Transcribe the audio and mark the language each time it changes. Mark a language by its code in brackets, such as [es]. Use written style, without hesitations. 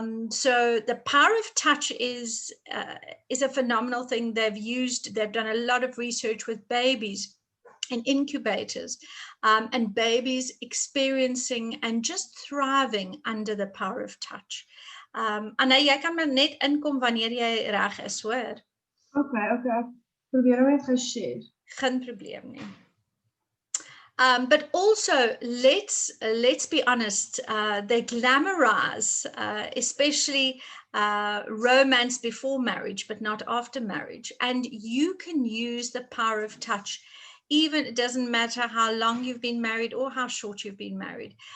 [en] So the power of touch is a phenomenal thing. They've done a lot of research with babies in incubators, and babies experiencing and just thriving under the power of touch. [af] Anna, jy kan maar net inkom wanneer jy reg is, hoor. Okay. Probeer hom net share. Geen probleem nie. [en] But also, let's be honest, they glamorize, especially romance before marriage, but not after marriage. And you can use the power of touch. Even it doesn't matter how long you've been married or how short you've been married.